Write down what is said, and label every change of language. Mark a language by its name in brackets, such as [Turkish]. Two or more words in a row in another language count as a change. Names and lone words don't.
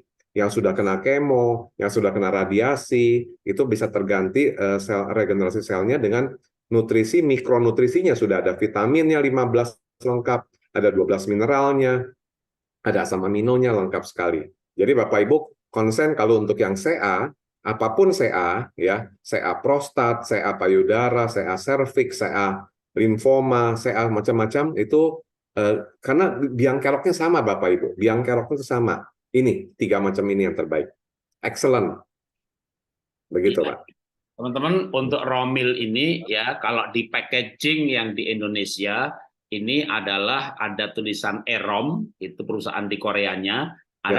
[Indonesian] Yang sudah kena kemo, yang sudah kena radiasi, itu bisa terganti sel regenerasi selnya dengan nutrisi, mikronutrisinya sudah ada vitaminnya 15 lengkap, ada 12 mineralnya, ada asam aminonya lengkap sekali. Jadi Bapak Ibu konsen kalau untuk yang CA, apapun CA, ya, CA prostat, CA payudara, CA serviks, CA limfoma, CA macam-macam itu karena biang keroknya sama Bapak Ibu, biang keroknya itu sama. Ini 3 macam ini yang terbaik. Excellent. Begitu, Iya. Pak. Teman-teman, untuk Romil ini ya, kalau di packaging yang di Indonesia ini adalah ada tulisan EROM, itu perusahaan di Koreanya, ada